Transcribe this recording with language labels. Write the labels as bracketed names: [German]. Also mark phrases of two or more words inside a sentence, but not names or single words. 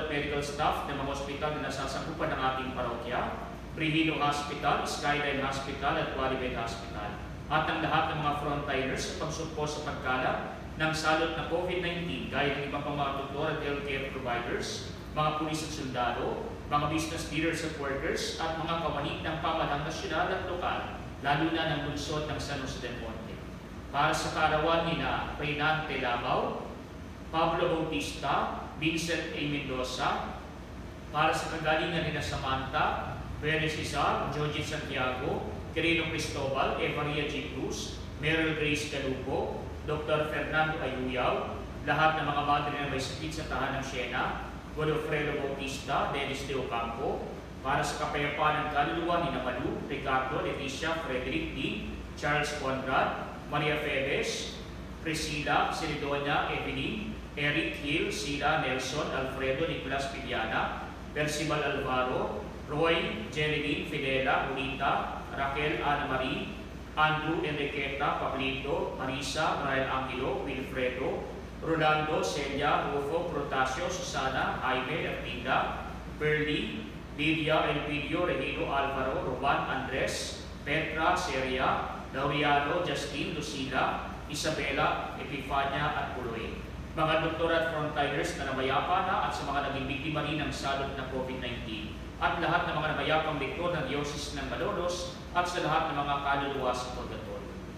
[English] medical staff [Filipino] ng mga ospital na nasasakupan ng ating parokya, Brihilo Hospital, Skyline Hospital at Qualibet Hospital, at ang lahat ng mga frontliners sa pagsugpo sa pagkala ng salot na COVID-19 gaya ng ibang pang mga doktor at [English] healthcare providers, [Filipino] mga pulis at sundalo, mga [English] business leaders [Filipino] at workers, at mga kawani ng pamahalang nasyonal at lokal, lalo na ng lungsod ng San Jose del Monte. Para sa kaarawan ni na Reynante Labaw, Pablo Bautista, Vincent A. Mendoza, para sa kagalingan ni na Samantha, Perez Cesar, Georgie Santiago, Quirino Cristobal, Evaria G. Cruz, Meryl Grace Calupo, Dr. Fernando Ayuyaw, lahat ng mga madre na may sakit sa tahanang Siena, Godofredo Bautista, Dennis De Ocampo, para sa kapayapaan ng kaluluwa ni Namalu, Ricardo, Leticia, Frederick D., Charles Conrad, Maria Febes, Priscilla, Silidonia, Evelyn, Eric Hill, Sila, Nelson, Alfredo, Nicolas Piliana, Percival Alvaro, Roy, Jerilyn, Fidela, Unita, Raquel, Ana Marie, Andrew, Enriqueta, Pablito, Marisa, Brian Angelo, Wilfredo, Rolando, Celia, Rufo, Protasio, Susana, Jaime, Ertinda, Perly, Lydia, Elpidio, Regino, Alvaro, Roman, Andres, Petra, Seria, Laureano, Justin, Lucila, Isabela, Epifania at Puloy. Mga doktor at frontliners na namayapa na at sa mga naging biktima rin ng salot ng COVID-19 at lahat ng mga namayapang lektor ng Diocese ng Malolos at sa lahat ng mga kaluluwa sa purgatorio.